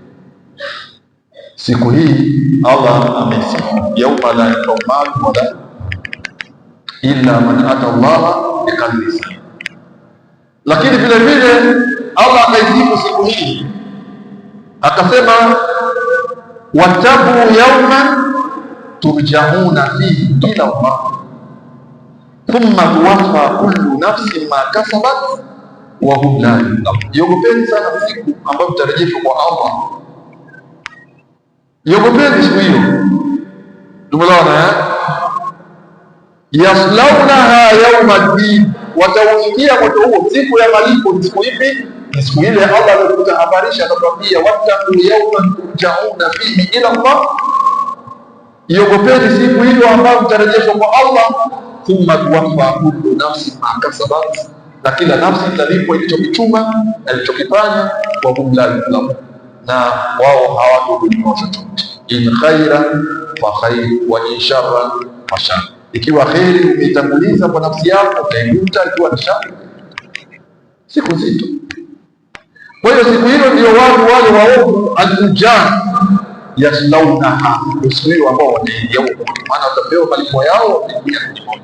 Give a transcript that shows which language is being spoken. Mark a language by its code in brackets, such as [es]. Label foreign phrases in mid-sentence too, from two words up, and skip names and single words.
[sw] Siku hii Allah amesifu, [ar] يوم لا ينفع مال ولا إلا من أتى الله بقلب سليم. [sw] Lakini vile vile Allah akaisifu siku hii akasema, [ar] واتقوا يوما ترجعون فيه إلى الله ثم توفى كل نفس ما كسبت وهم لا يظلمون. [sw] Iogopeni sana siku ambayo mtarejeshwa kwa Allah. Iogopeni siku hiyo. Tumeona [ar] يصلونها يوم الدين, [sw] watauingia moto huo siku ya malipo. Ni siku ipi? Ni siku ile Allah alikuhabarisha akatwambia, [ar] واتقوا يوما ترجعون فيه إلى الله. [sw] Iogopeni siku hiyo ambayo mtarejeshwa kwa Allah, [ar] ثم توفى كل نفس ما كسبت, [sw] na kila nafsi italipwa ilichokichuma na ilichokifanya, [ar] وهم لا يظلمون, [sw] na wao hawatodhulumiwa chochote. [ar] إن خيرا فخير وإن شرا فشر. [sw] Ikiwa kheri umeitanguliza kwa nafsi yako, utaikuta. Ikiwa ni shari, siku nzito. Kwa hiyo siku hilo ndio watu wale waovu [ar] الفجار يصلونها, [sw] siku hiyo ambao wataingia huko, maana watapewa malipo yao wataingia kwenye moto.